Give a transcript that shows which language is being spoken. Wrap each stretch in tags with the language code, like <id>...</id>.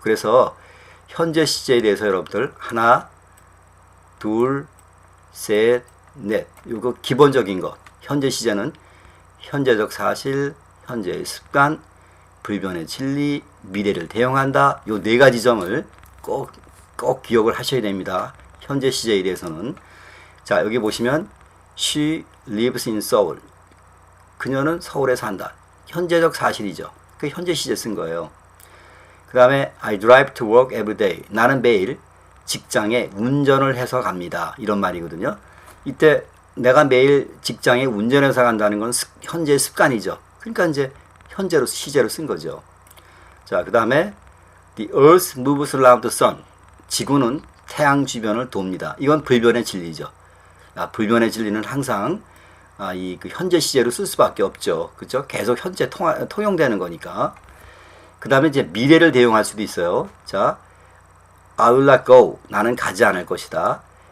<ko>그래서 현재 시제에 대해서 여러분들 하나, 둘, 셋, 넷 이거 기본적인 것. 현재 시제는 현재적 사실, 현재의 습관, 불변의 진리, 미래를 대용한다. 요 4가지 점을 꼭 기억을 하셔야 됩니다. 현재 시제에 대해서는. 자, 여기 보시면</ko> <en>She lives in Seoul.</en> <ko>그녀는 서울에 산다. 현재적 사실이죠. 그 현재 시제 쓴 거예요. 그 다음에</ko> <en>I drive to work every day.</en> <ko>나는 매일 직장에 운전을 해서 갑니다. 이런 말이거든요. 이때 내가 매일 직장에 운전해서 간다는 건 현재의 습관이죠. 그러니까 이제 현재로 시제로 쓴 거죠. 자, 그 다음에</ko> <en>The earth moves around the sun.</en> <ko>지구는 태양 주변을 돕니다. 이건 불변의 진리죠. 불변의 진리는 항상 그 현재 시제로 쓸 수밖에 없죠. 그렇죠? 계속 현재 통용되는 거니까. 그 다음에 이제 미래를 대용할 수도 있어요. 자,</ko> <en>I will not go.</en> <ko>나는 가지 않을 것이다.</ko>